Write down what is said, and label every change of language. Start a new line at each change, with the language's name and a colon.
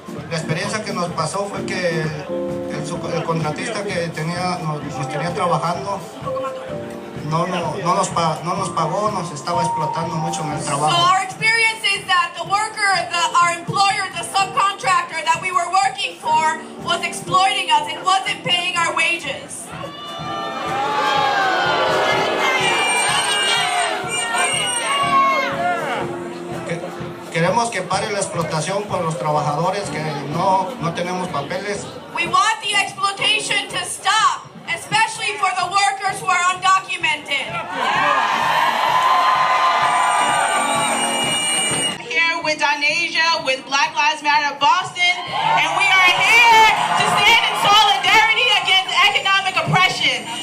Spanish: La experiencia que nos pasó fue que el contratista que nos tenía trabajando no nos pagó, nos estaba explotando mucho en el trabajo.
English: So our experience is that the worker, our employer, the subcontractor that we were working for was exploiting us and wasn't paying our wages.
Spanish: Queremos que pare la explotación por los trabajadores que no tenemos papeles.
English: We want the exploitation to stop, especially for the workers who are undocumented. Here with Donasia, with Black Lives Matter Boston, and we are here to stand in solidarity against economic oppression.